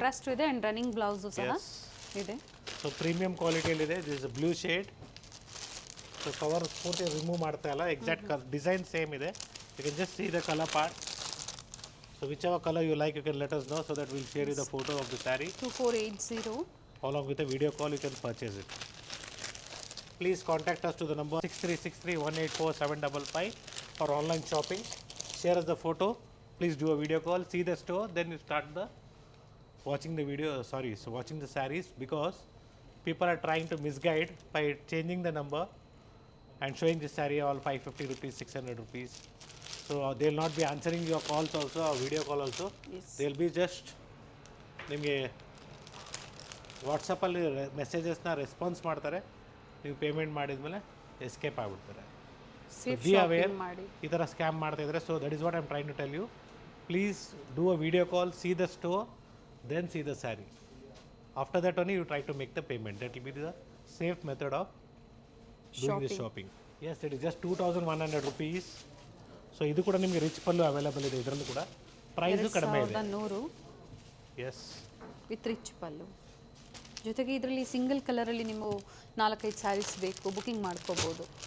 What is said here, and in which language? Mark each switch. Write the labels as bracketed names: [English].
[Kannada] Contrast ಇದೆ and running blouse ಸಹ ಇದೆ. So premium ಕ್ವಾಲಿಟಿಯಲ್ಲಿದೆ. [English] This blue shade. [Kannada] So cover ಪೂರ್ತಿ ರಿಮೂವ್ ಮಾಡ್ತಾ ಇಲ್ಲ, ಎಕ್ಸಾಕ್ಟ್ ಡಿಸೈನ್ ಸೇಮ್ ಇದೆ. [English] You can just see the colour part. So whichever colour you like you can let us know, so that will share you the photo of the saree. 2480 along with a video call you can purchase it. Please contact us to the number 6363184755 for online shopping. Share us the photo. Please do a video call, see the store, then you start watching the sarees, because people are trying to misguide by changing the number and showing this saree all 550 rupees, 600 rupees. So they will not be answering your calls also or video call also. Yes. They will be just [Kannada] ನಿಮಗೆ ವಾಟ್ಸಪ್ಪಲ್ಲಿ ಮೆಸೇಜಸ್ನ response ಮಾಡ್ತಾರೆ, ನೀವು payment ಮಾಡಿದ್ಮೇಲೆ escape ಆಗಿಬಿಡ್ತಾರೆ. [English] be aware, [Kannada] ಈ ಥರ scam ಮಾಡ್ತಾ ಇದ್ದಾರೆ. [English] So that is what I am trying to tell you. Please do a video call, see the store, then see the saree. After that only you try to make the payment. That will be the safe method of doing this shopping. Yes, it is just 2100 rupees. So [Kannada] ಇದು ಕೂಡ ನಿಮಗೆ rich ಪಲ್ಲು available ಇದೆ. ಇದರಲ್ಲೂ ಕೂಡ price ಕಡಿಮೆ ಇದೆ. 100. [English] Yes, with rich pallu. [Kannada] ಜೊತೆಗೆ ಇದರಲ್ಲಿ ಸಿಂಗಲ್ ಕಲರಲ್ಲಿ ನೀವು 4-5 ಸ್ಯಾರೀಸ್ ಬೇಕು ಬುಕಿಂಗ್ ಮಾಡ್ಕೋಬೋದು.